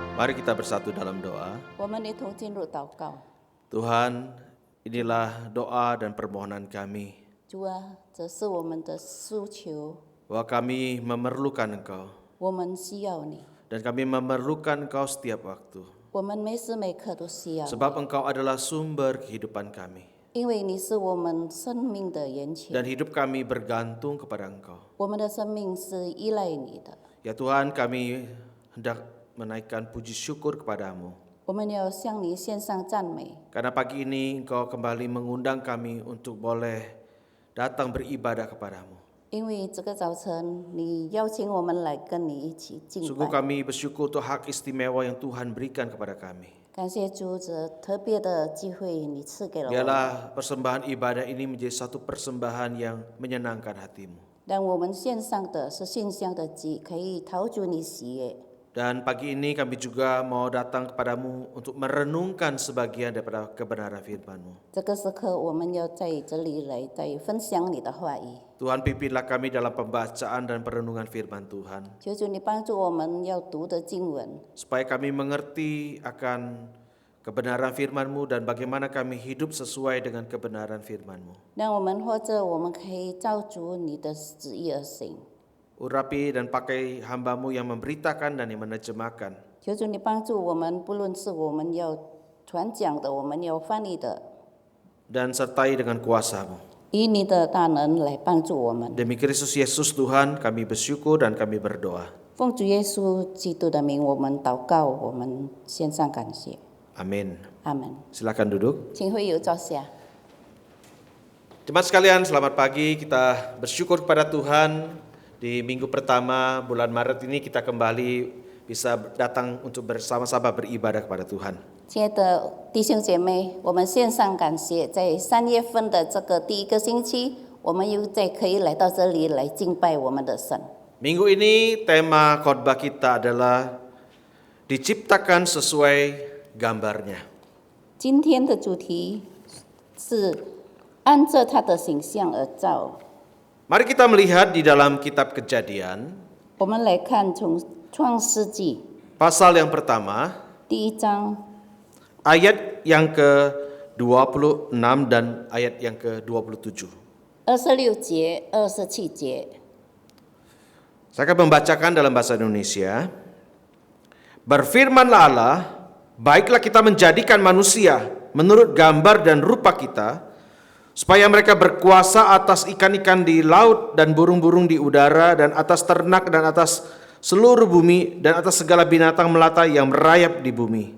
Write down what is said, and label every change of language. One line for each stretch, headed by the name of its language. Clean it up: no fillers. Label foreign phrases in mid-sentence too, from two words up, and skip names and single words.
Indonesian: Mari kita bersatu dalam doa.
Chinese: 我们一同进入祷告。
Indonesian: Tuhan, inilah doa dan permohonan kami,
Chinese: 主啊，这是我们的诉求，
Indonesian: bahwa kami memerlukan Engkau,
Chinese: 我们需要你，
Indonesian: dan kami memerlukan Engkau setiap waktu,
Chinese: 我们每时每刻都需要你，
Indonesian: sebab Engkau adalah sumber kehidupan kami,
Chinese: 因为你是我们生命的源泉，
Indonesian: dan hidup kami bergantung kepada Engkau.
Chinese: 我们的生命是依赖你的。
Indonesian: Ya Tuhan, kami hendak menaikkan puji syukur kepadamu,
Chinese: 我们要向你献上赞美，
Indonesian: karena pagi ini Engkau kembali mengundang kami untuk boleh datang beribadah kepadamu.
Chinese: 因为这个早晨你邀请我们来跟你一起敬
Indonesian: Sungguh
Chinese: 拜。
Indonesian: kami bersyukur untuk hak istimewa yang Tuhan berikan kepada kami.
Chinese: 感谢主，这特别的机会你赐给了我们，
Indonesian: Biarlah persembahan ibadah ini menjadi satu persembahan yang menyenangkan hatimu.
Chinese: 让我们献上的是馨香的祭，可以讨主你喜悦。
Indonesian: Dan pagi ini kami juga mau datang kepadamu untuk merenungkan sebagian daripada kebenaran firman-Mu.
Chinese: 这个时刻，我们要在这里来再分享你的话语。
Indonesian: Tuhan, pimpinlah kami dalam pembacaan dan perenungan firman Tuhan,
Chinese: 求主你帮助我们要读的经文，
Indonesian: supaya kami mengerti akan kebenaran firman-Mu dan bagaimana kami hidup sesuai dengan kebenaran firman-Mu.
Chinese: 让我们或者我们可以照主你的旨意而行。
Indonesian: Urapi dan pakai hamba-Mu yang memberitakan dan yang menerjemahkan,
Chinese: 求主你帮助我们，不论是我们要传讲的，我们要翻译的，
Indonesian: dan sertai dengan kuasa-Mu.
Chinese: 以你的大能来帮助我们。
Indonesian: Demi Kristus Yesus Tuhan, kami bersyukur dan kami berdoa.
Chinese: 奉主耶稣基督的名，我们祷告，我们献上感谢。
Indonesian: Amin.
Chinese: 阿门。
Indonesian: Silakan duduk.
Chinese: 请会友坐下。
Indonesian: Jemaat sekalian, selamat pagi. Kita bersyukur kepada Tuhan. Di minggu pertama bulan Maret ini kita kembali bisa datang untuk bersama-sama beribadah kepada Tuhan.
Chinese: 亲爱的弟兄姐妹，我们献上感谢，在3月份的这个第一个星期，我们又再可以来到这里来敬拜我们的神。
Indonesian: Minggu ini tema khotbah kita adalah diciptakan sesuai gambarnya.
Chinese: 今天的主题是按着他的形象而造。
Indonesian: Mari kita melihat di dalam kitab Kejadian,
Chinese: 我们来看从创世纪
Indonesian: pasal yang pertama,
Chinese: 第1章
Indonesian: ayat yang ke-26 dan ayat yang ke-27.
Chinese: 26 节、27节。
Indonesian: Saya akan membacakan dalam bahasa Indonesia. Berfirmanlah Allah, baiklah kita menjadikan manusia menurut gambar dan rupa kita, supaya mereka berkuasa atas ikan-ikan di laut dan burung-burung di udara dan atas ternak dan atas seluruh bumi dan atas segala binatang melata yang merayap di bumi.